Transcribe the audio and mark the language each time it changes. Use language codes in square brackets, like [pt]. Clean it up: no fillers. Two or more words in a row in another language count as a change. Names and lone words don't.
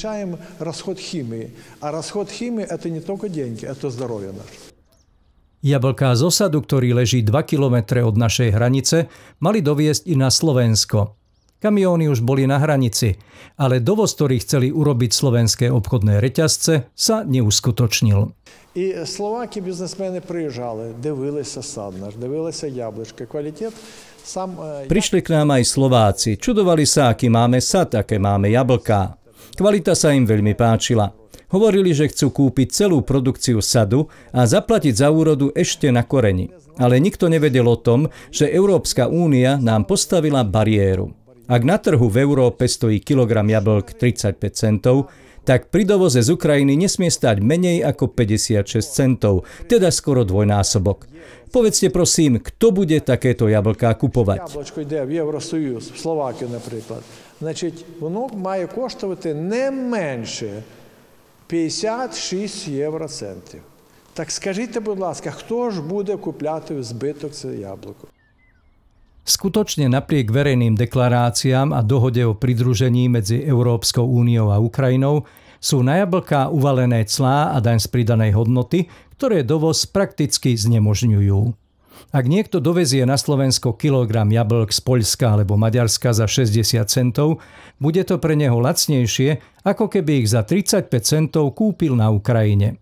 [sk] Jablká z osadu, ktorý leží 2 kilometre od našej hranice, mali doviesť i na Slovensko. Kamióny už boli na hranici, ale dovoz, ktorý chceli urobiť slovenské obchodné reťazce, sa neuskutočnil. [uk] І словаки бізнесмени приїжджали, дивилися сад наш, дивилися яблучка, квалітет. [sk] Prišli k nám aj Slováci, čudovali sa, aký máme sad, aké máme jablká. Kvalita sa im veľmi páčila. Hovorili, že chcú kúpiť celú produkciu sadu a zaplatiť za úrodu ešte na koreni. Ale nikto nevedel o tom, že Európska únia nám postavila bariéru. Ak na trhu v Európe stojí kilogram jablk 35 centov, tak pri dovoze z Ukrajiny nesmie stať menej ako 56 centov, teda skoro dvojnásobok. Povedzte prosím, kto bude takéto jablká kupovať? [uk] Яблучко йде в Євросоюз, в Словакію, наприклад. Значить, воно має коштувати не менше 56 євроцентів. Так скажіть, будь ласка, хто ж буде купляти в збиток це яблуко? [sk] Skutočne napriek verejným deklaráciám a dohode o pridružení medzi Európskou úniou a Ukrajinou sú na jablká uvalené clá a daň z pridanej hodnoty, ktoré dovoz prakticky znemožňujú. Ak niekto dovezie na Slovensko kilogram jablk z Poľska alebo Maďarska za 60 centov, bude to pre neho lacnejšie, ako keby ich za 35 centov kúpil na Ukrajine.